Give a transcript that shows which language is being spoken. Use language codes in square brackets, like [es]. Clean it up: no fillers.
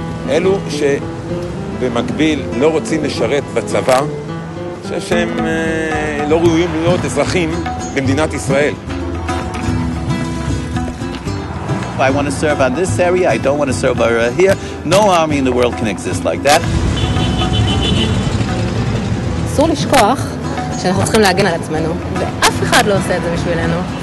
[he] אלו שבמקביל לא רוצים לשרת בצבא, חושב שהם לא ראויים להיות אזרחים במדינת ישראל. [en] I want to serve on this area, I don't want to serve over here. No army in the world can exist like that. [he] אסור לשכוח שאנחנו צריכים להגן על עצמנו, ואף אחד לא עושה את זה בשבילנו.